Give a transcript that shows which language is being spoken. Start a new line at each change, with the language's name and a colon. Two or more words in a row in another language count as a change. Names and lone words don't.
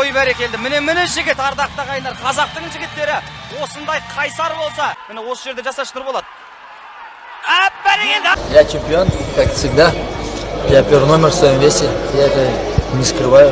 Kazakh: ой бәрекелді. Міне жігіт, ардақты ағайындар, қазақтың жігіттері осындай қайсар болса, міне осы жерде жасаш Нұрболат. Бәрекелді.
Russian: Я чемпион, как всегда. Я первый номер в своем весе. Я это не скрываю.